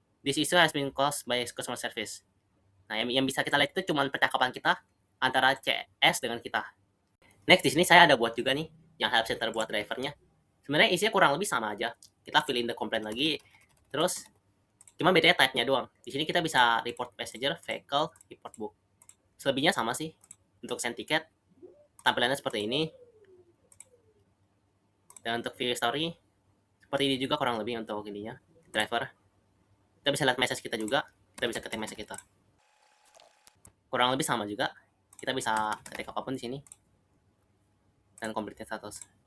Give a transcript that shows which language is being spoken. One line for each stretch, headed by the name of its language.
English: This issue has been closed by customer service.
Indonesian: Nah, yang bisa kita lihat itu cuma percakapan kita antara CS dengan kita. Next, di sini saya ada buat juga nih yang help center buat drivernya. Sebenarnya isinya kurang lebih sama aja. Kita
English: fill in the complaint
Indonesian: lagi, terus cuma bedanya type-nya doang. Di sini kita bisa report passenger, vehicle, report book. Selebihnya sama sih. Untuk send tiket, tampilannya seperti ini. Dan untuk view story, seperti ini juga kurang lebih untuk ininya, driver. Kita bisa lihat message kita juga, kita bisa ketik message kita. Kurang lebih sama juga. Kita bisa ketik apapun di sini. Dan complete status.